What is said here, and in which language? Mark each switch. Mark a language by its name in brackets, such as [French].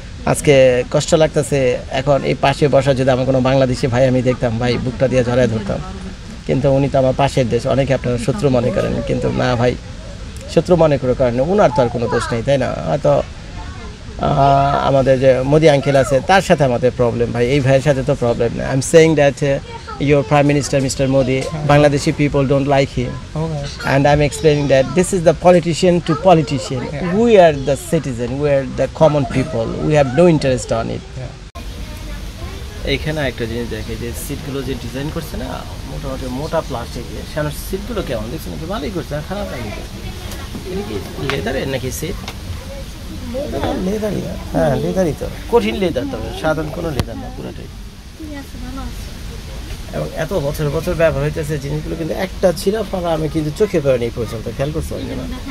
[Bangla] আজকে কষ্ট লাগতেছে। এখন এই পাশে বসা যদি আমার কোনো বাংলাদেশি ভাই আমি দেখতাম, ভাই বুকটা দিয়ে ঝরায় ধরতাম। কিন্তু উনি তো আমার পাশের দেশ, অনেকে আপনারা শত্রু মনে করেন, কিন্তু না ভাই, শত্রু মনে করে কারণ ওনার তো আর কোনো দোষ নেই, তাই না? হয়তো আমাদের যে মোদি আঙ্কেল আছে তার সাথে আমাদের প্রবলেম, ভাই এই ভাইয়ের সাথে তো প্রবলেম নেই। [English] I am saying that your Prime Minister, Mr. Modi, Bangladeshi people don't like him. Okay. And I'm explaining that this is the politician to politician. We are the citizen, we are the common people. We have no interest on it. [Bangla] এইখানে একটা জিনিস দেখে যে সিটগুলো যে design করছে না মোটামুটি মোটা প্লাস্টিক দিয়ে সেখানে সিটগুলো কেমন দেখছেন নাকি ভালোই করছে না খারাপ লাগছে এটা কি লেদারের নাকি সিট লেদারই না হ্যাঁ লেদারই তো কঠিন লেদার তবে সাধারণ কোনো লেদার না পুরোটাই এবং এত বছর বছর ব্যবহার হইতেছে জিনিসগুলো কিন্তু একটা ছিঁড়া ফাড়া আমি কিন্তু চোখে পড়েনি এই পর্যন্ত খেয়াল করতে পারি না